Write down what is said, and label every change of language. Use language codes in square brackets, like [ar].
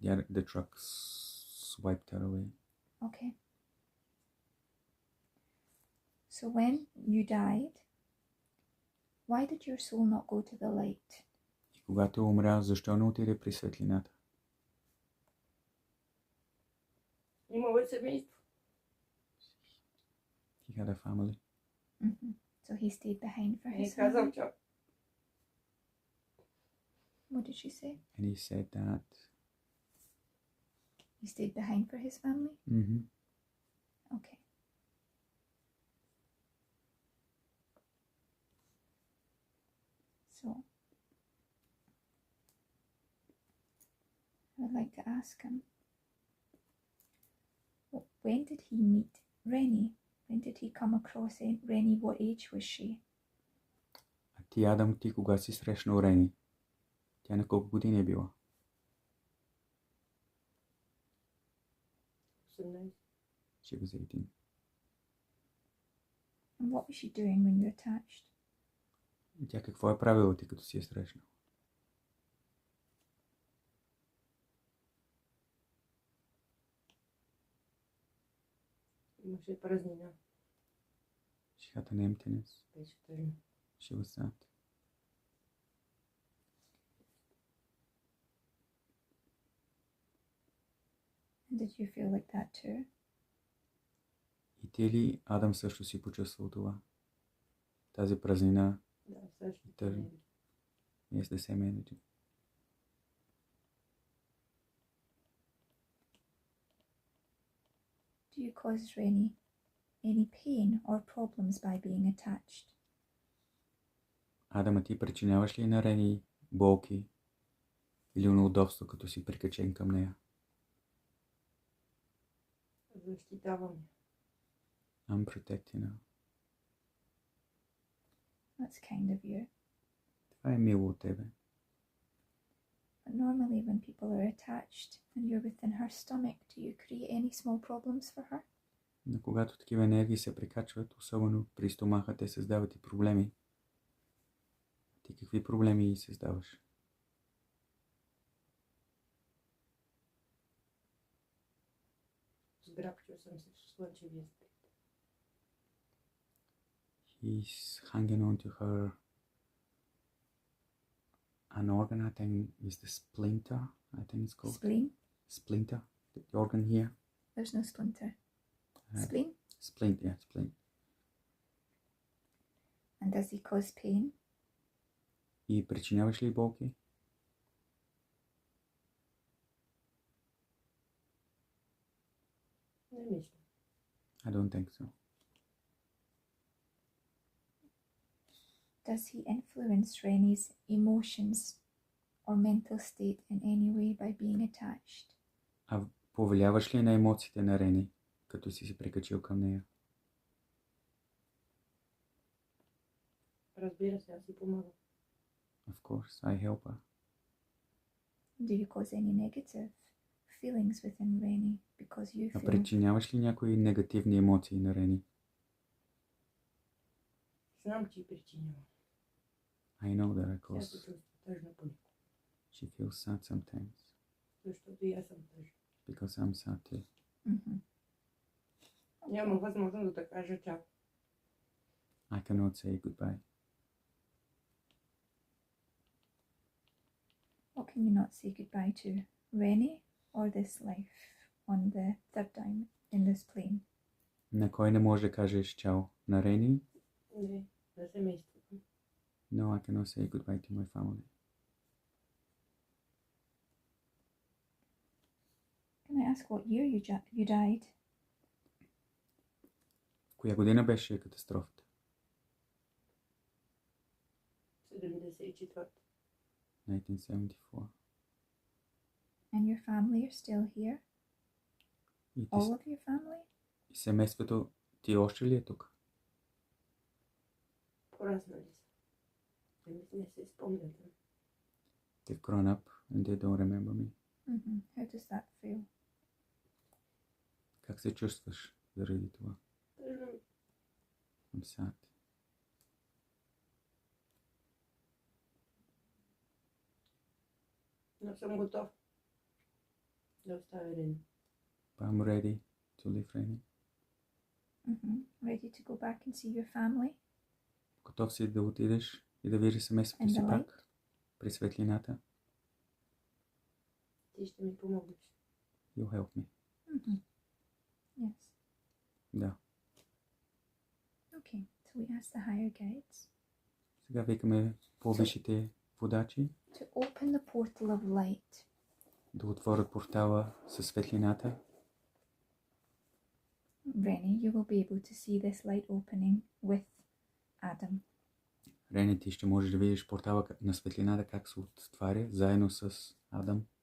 [en] The truck swiped her away. Okay. So when you died, why did your soul not go to the light? [bg] И когато умря, защо не отиде при светлината? Имало е семейство. [en] He had a family. Mm-hmm. So he stayed behind for [bg] Не [en] his [bg] казал, [en] family. [bg] че [en] What did she say? And he said that. He stayed behind for his family? Mm-hmm. Okay. So, I would like to ask him, when did he meet Rennie? When did he come across Rennie? What age was she? [bg] А ти, Адам, ти кога си срещнал Рени? Тя на колко години е била? 18. [en] She was 18. And what was she doing when you attached? [bg] И тя какво е правила ти, като си е срещнал? Имаше празнина. [en] She had an emptiness. [bg] Беше тъжно. [en] She was sad. And did you feel like that too? [bg] И ти ли, Адам, също си почувствал това? Тази празнина Да, също. Тъжно. [en] is the same energy. Do you cause Rennie any pain or problems by being attached? [bg] Адама, ти причиняваш ли на Рени болки или неудобство, като си прикачен към нея? Защитавам. [en] I'm protecting her. That's kind of you. [bg] Това е мило от тебе. [en] But normally when people are attached and you're within her stomach, do you create any small problems for her? [bg] Но когато такива енергии се прикачват, особено при стомаха, те създават и проблеми. Ти какви проблеми създаваш? Сграбчил съм се в слънчевия спит. [en] He's hanging on to her an organ, I think is the splinter, I think it's called. Spleen? Splinter, the organ here. There's no splinter. Uh, Spleen? Splint, yeah, splint. And does he cause pain? [bg] И причиняваш ли болки? Не мисля. [en] I don't think so. Does he influence Rennie's emotions or mental state in any way by being attached? [bg] А повлияваш ли на емоциите на Рени, като си се прикачил към нея? Разбира се, аз си помагам. [en] Of course, I help her. Do you cause any negative feelings within Reni because you [bg] А [en] feel [bg] причиняваш ли някои негативни емоции на Рени? Знам, че причинявам. [en] I know that I [bg] Тя се [en] cause. [bg] чувства тъжна понякога. [en] She feels sad sometimes. [bg] Защото и аз съм тъжна. [en] Because I'm sad too. Mhm. [bg] Няма възможност да кажа чао. [en] I cannot say goodbye. What can you not say goodbye to? Reni or this life on the third time in this plane? [bg] На кой не може да кажеш чао? На Рени? Не, на семейството. [en] No, I cannot say goodbye to my family. Can I ask what year you died? [bg] В коя година беше катастрофата? 74. [en] 1974. And your family are still here? [bg] И, ти, [en] All of your family? [bg] и семейството ти още ли е тук? Пораснали са. Не се спомнят. [en] They've grown up and they don't remember me. Mm-hmm. How does that feel? [bg] Как се чувстваш заради това? Тъжно ми. [en] I'm sad. [bg] Но съм готов да оставя Рени. [en] But I'm ready to leave Reni. Mm-hmm. Ready to go back and see your family? [bg] Готов си да отидеш и да видиш семейството [en] And [bg] си [en] the [bg] пак при светлината? Ти ще ми помогнеш. [en] You help me. Mm-hmm. Yes. [bg] Да. [en] Okay, so we ask the higher guides [bg] Сега викаме по-висшите водачи [en] to open the portal of light [bg] да отворят портала със светлината. [en] Reni, you will be able to see this light opening with Adam. [bg] Рени, ти ще можеш да видиш портала на светлината как се отваря заедно с Адам.